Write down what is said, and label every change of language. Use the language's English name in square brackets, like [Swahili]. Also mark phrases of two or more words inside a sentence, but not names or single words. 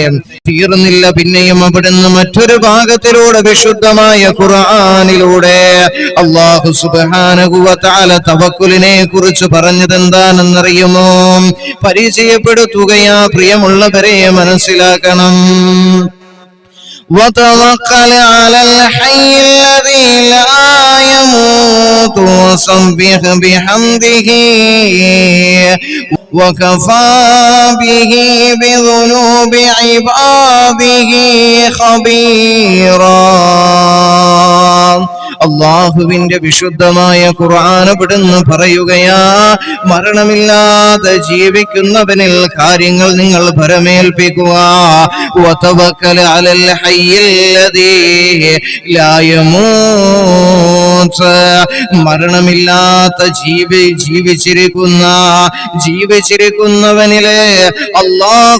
[Malayalam] തീർന്നില്ല, പിന്നെയും അവിടുന്ന് മറ്റൊരു ഭാഗത്തിലൂടെ വിശുദ്ധമായ ഖുർആനിലൂടെ [Arabic] الله سبحانه وتعالى [Malayalam] തവക്കുലിനെ കുറിച്ച് പറഞ്ഞത് എന്താണെന്നറിയുമോ? പരിചയപ്പെടുത്തുകയാ പ്രിയമുള്ളവരെ, മനസ്സിലാക്കണം. [Arabic] وتوكل على الحي الذي لا يموت وسبح بحمده وكفى به بذنوب عباده خبيرا. [Malayalam] അള്ളാഹുവിന്റെ വിശുദ്ധമായ ഖുർആൻ ഇവിടുന്ന് പറയുകയാ, മരണമില്ലാതെ ജീവിക്കുന്നവനിൽ കാര്യങ്ങൾ നിങ്ങൾ ഭരമേൽപ്പിക്കുക. [Arabic] وتوكل على الحي الذي لا يموت, [Malayalam] മരണമില്ലാത്ത ജീവിച്ചിരിക്കുന്നവനിലെ അല്ലാഹു